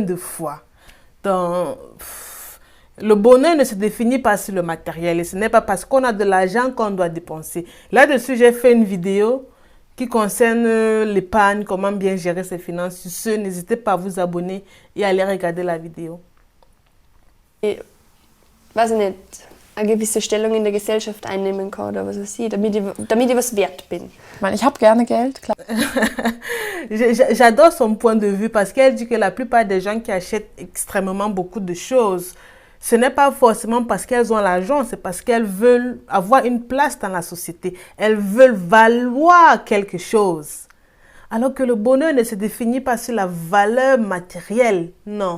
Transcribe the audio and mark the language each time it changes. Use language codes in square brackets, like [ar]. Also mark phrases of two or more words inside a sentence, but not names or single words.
[fr] Combien de fois? Donc, Le bonheur ne se définit pas sur le matériel et ce n'est pas parce qu'on a de l'argent qu'on doit dépenser. Là-dessus, j'ai fait une vidéo qui concerne l'épargne, comment bien gérer ses finances. Sur ce, n'hésitez pas à vous abonner et à aller regarder la vidéo. [de] Weiß ich nicht, eine gewisse Stellung in der Gesellschaft einnehmen kann oder was weiß ich, damit ich was wert bin. Ich meine, ich habe gerne Geld, klar. [fr] J'adore son point de vue parce qu'elle dit que la plupart des gens qui achètent extrêmement beaucoup de choses, ce n'est pas forcément parce qu'elles ont l'argent, c'est parce qu'elles veulent avoir une place dans la société. Elles veulent valoir quelque chose. Alors que le bonheur ne se définit pas sur la valeur matérielle, non.